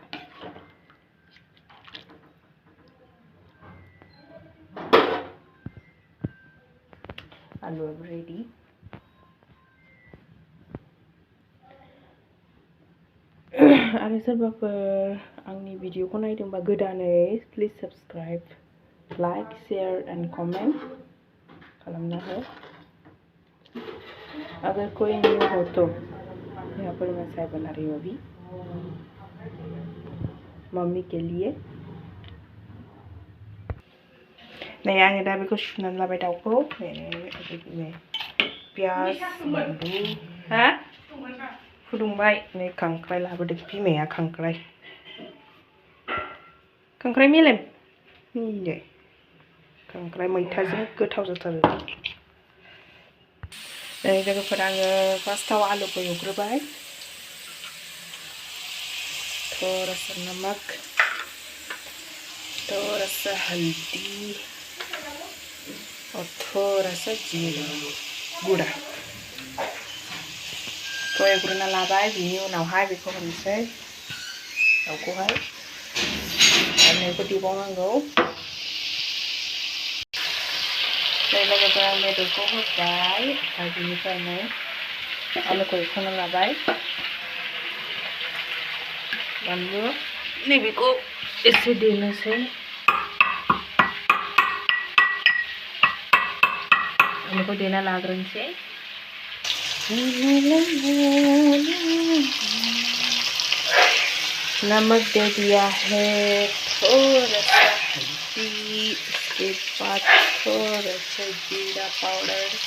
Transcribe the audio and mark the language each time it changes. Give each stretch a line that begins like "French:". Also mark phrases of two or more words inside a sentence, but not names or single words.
Bodo: आलुआबो रेडि। आरो सोरबाफोर आंनि भिडिअखौ नायदोंबा गोदानै,
English: please subscribe, like, share and comment
Bodo: खालामना हो।
Hindi: अगर कोई न्यू हो तो यहाँ पर मैं चाय बना रही हूँ अभी मम्मी के लिए।
Bodo: नै आङो दा बेखौ सुनानै लाबाय दाउखौ। पियाज, बानलु, हा फुदुंबाय। नै खांख्राइ लाबोदों बिमाया, खांख्राइ मेलेम। खांख्राइ मैथाजों गोथाव जाथारो। नै लोगोफोर, आङो फार्स्टआव आलुखौ एवग्रोबाय।
Hindi: थोड़ा सा नमक, थोड़ा सा हल्दी और थोड़ा सा जीरा गुड़ा तो
Bodo: एवग्रोना लाबाय। बिनि उनावहाय बेखौ होनोसै दाउखौहाय, आरो नैखौ देबावनांगौ। नै लोगोफोर, आं बेदरखौ होबाय, ओमफ्राय बिनिफ्राय नै आलुखौ एवखांना लाबाय। बानलु नैबेखौ एसे देनोसै। आलुखौ देना लाग्रोनोसै।
Hindi: नमक दे दिया है, थोड़ा सा हल्दी, उसके बाद थोड़ा सा जीरा पाउडर।